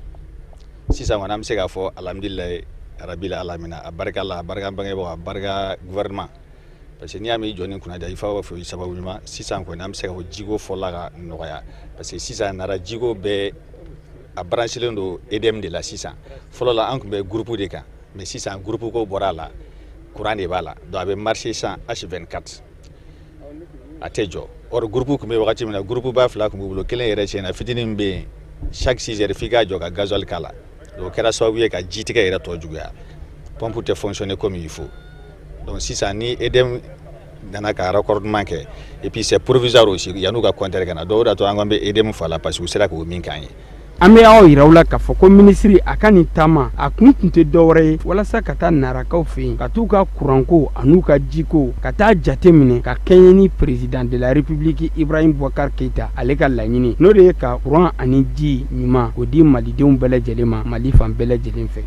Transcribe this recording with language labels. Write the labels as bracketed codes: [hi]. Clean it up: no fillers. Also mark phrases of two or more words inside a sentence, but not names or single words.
[bm] Sisan kɔni an bɛ se k'a fɔ [ar] الحمد لله رب العالمين [bm] a barika la a barika bangebagaw a barika gouvernement [fr] parce que [bm] n'i y'a mɛn i jɔ nin kunna i fa b'a fɔ sababu ɲuman sisan kɔni an bɛ se ka fɔ jiko fɔla ka nɔgɔya parce que sisan Nara jiko bɛɛ a branchelen don EDM de la sisan fɔlɔ la an tun bɛ groupe de kan mais sisan groupe ko bɔra a la courant de b'a la donc a bɛ [fr] marcher sans H24 [bm] a tɛ jɔ or groupe tun bɛ wagati min na groupe ba fila tun b'u bolo kelen yɛrɛ tiɲɛna fitinin min bɛ yen [fr] chaque 6 heures [bm] f'i k'a jɔ ka gasoil k'a la donc o kɛra sababu ye ka jitigɛ yɛrɛ tɔ juguya pompe tɛ fonctionner [fr] comme il faut [bm] donc sisan ni EDM nana ka raccordement kɛ [fr] et puis c'est provisoire aussi [bm] yan'u ka compteur kana donc o de y'a to an ko an bɛ EDM fɔ a la [fr] parce que [bm] u sera k'o min k'an ye. An bɛ aw yiraw la k'a fɔ ko minisiri a ka nin taama a kun tɛ dɔwɛrɛ ye walasa ka taa Narakaw fɛ yen ka t'u ka kuranko an'u ka jiko ka taa jate minɛ ka kɛɲɛ ni [fr] président de la république [bm] Ibrahim Boubacar Keïta ale ka laɲini n'o de ye ka kuran ani ji ɲuman o di malidenw bɛɛ lajɛlen ma Mali fan bɛɛ lajɛlen fɛ.